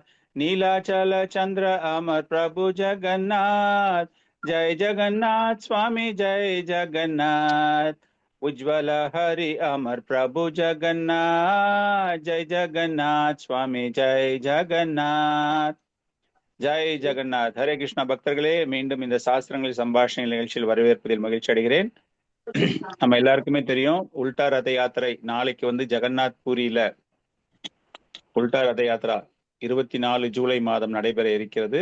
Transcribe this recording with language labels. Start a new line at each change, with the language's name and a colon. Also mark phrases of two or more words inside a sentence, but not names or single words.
Hindi: नीलाचल चंद्र अमर प्रभु जगन्नाथ जय जगन्नाथ स्वामी जय जगन्नाथ। उज्ज्वल हरि अमर प्रभु जगन्नाथ जय जगन्नाथ स्वामी जय जगन्नाथ।
Tamil: ஜெய் ஜெகநாத். ஹரே கிருஷ்ணா பக்தர்களே, மீண்டும் இந்த சாஸ்திரங்கள் சம்பாஷணை நிகழ்ச்சியில் வரவேற்பதில் மகிழ்ச்சி அடைகிறேன். நம்ம எல்லாருக்குமே தெரியும், உல்டா ரத யாத்திரை நாளைக்கு ஜெகநாத் பூரியில உல்டா ரத யாத்திரா 24 ஜூலை மாதம் நடைபெற இருக்கிறது.